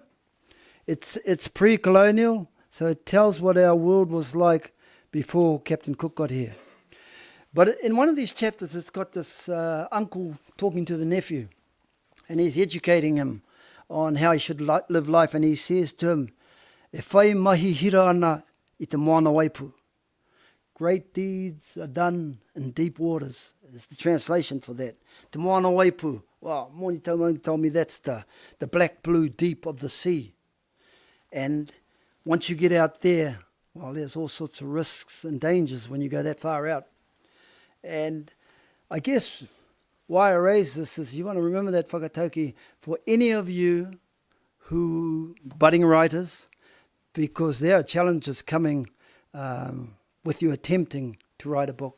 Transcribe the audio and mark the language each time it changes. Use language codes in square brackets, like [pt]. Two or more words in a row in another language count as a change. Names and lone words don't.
[en] It's pre-colonial, so it tells what our world was like before Captain Cook got here. But in one of these chapters, it's got this uncle talking to the nephew, and he's educating him on how he should live life, and he says to him, [mi] "E whai mahi hira ana I te moana waipu." [en] Great deeds are done in deep waters. It's the translation for that. [mi] Te moana waipu. [en] Well, Monty Soutar told me that's the black blue deep of the sea. And once you get out there, well, there's all sorts of risks and dangers when you go that far out. And I guess why I raise this is you want to remember that whakatauki for any of you who, budding writers, because there are challenges coming with you attempting to write a book.